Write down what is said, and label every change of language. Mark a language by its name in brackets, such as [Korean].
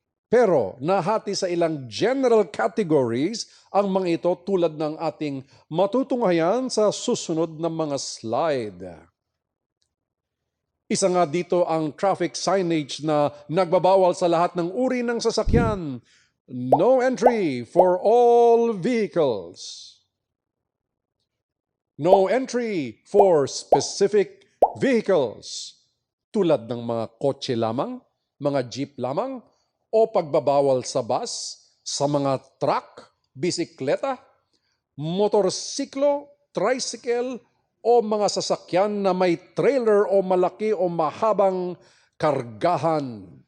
[Filipino] Pero nahati sa ilang general categories ang mga ito tulad ng ating matutunghayan sa susunod na mga slide. Isa nga dito ang traffic signage na nagbabawal sa lahat ng uri ng sasakyan. [English] No entry for all vehicles. No entry for specific vehicles, [Filipino] tulad ng mga kotse lamang, mga jeep lamang, o pagbabawal sa bus, sa mga truck, bisikleta, motorsiklo, tricycle, o mga sasakyan na may trailer o malaki o mahabang kargahan.